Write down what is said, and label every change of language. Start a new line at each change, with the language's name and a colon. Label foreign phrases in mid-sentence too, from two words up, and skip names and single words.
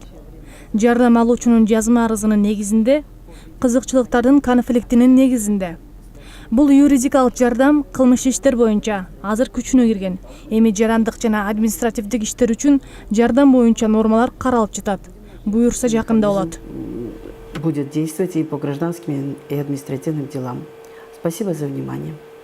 Kyrgyz: Жардам алуучунун жазма арызынын негизинде, кызыкчылыктардын конфликтинин негизинде. Бул юридикалык жардам кылмыш иштер боюнча азыр күчүнө кирген. Эми жарандык жана административдик иштер үчүн жардам боюнча нормалар каралып жатат. Буюрса жакында болот.
Russian: Будет действовать и по гражданским, и административным делам. Спасибо за внимание.